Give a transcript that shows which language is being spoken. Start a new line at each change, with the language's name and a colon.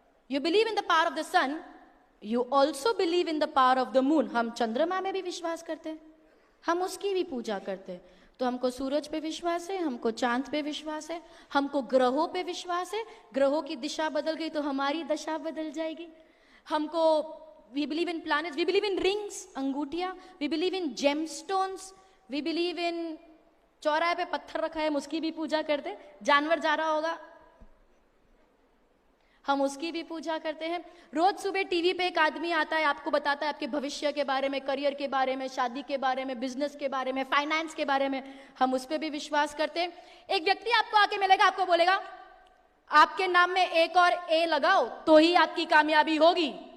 English: You believe in the power of the sun, you also believe in the power of the moon.
Hindi: हम चंद्रमा में भी विश्वास करते हैं, हम उसकी भी पूजा करते हैं। तो हमको सूरज पे विश्वास है, हमको चांद पे विश्वास है, हमको ग्रहों पे विश्वास है। ग्रहों की दिशा बदल गई तो हमारी दशा बदल जाएगी।
English: हमको we believe in planets, we believe in rings, अंगूठियां, we believe in gemstones, we believe in
Hindi: चौराहे पे पत्थर रखा है, हम उसकी भी पूजा करते। जानवर जा रहा होगा, हम उसकी भी पूजा करते हैं। रोज सुबह टीवी पे एक आदमी आता है, आपको बताता है आपके भविष्य के बारे में, करियर के बारे में, शादी के बारे में, बिजनेस के बारे में, फाइनेंस के बारे में, हम उस पर भी विश्वास करते हैं। एक व्यक्ति आपको आके मिलेगा, आपको बोलेगा आपके नाम में एक और ए लगाओ तो ही आपकी कामयाबी होगी।